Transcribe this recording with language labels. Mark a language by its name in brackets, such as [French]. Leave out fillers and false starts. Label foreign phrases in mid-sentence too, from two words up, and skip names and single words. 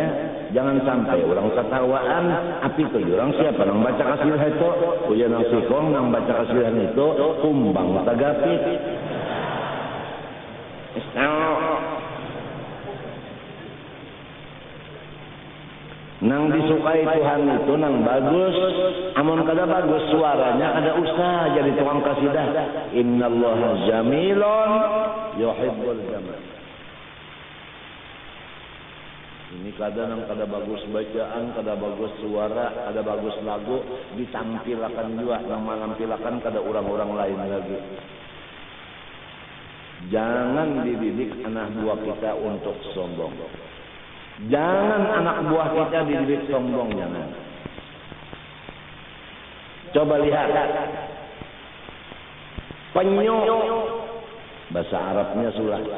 [Banjar] Jangan sampai orang ketawaan, api itu orang siapa nang baca kasidah itu, ujian nang sikong nang baca kasidah itu, kumbang tagapit. Nang disukai Tuhan itu nang bagus, amun kada bagus suaranya kada usah jadi tukang kasidah. [Arabic] إن الله جميل يحب الجمال. [Banjar] Ini kada nang kada bagus bacaan, kada bagus suara, kada bagus lagu ditampilkan juga nang menampilkan kada orang-orang lain lagi. Jangan dididik anak buah kita untuk sombong. Jangan anak buah kita dididik sombong, jangan. Coba lihat. Penyu, bahasa Arabnya sulatan.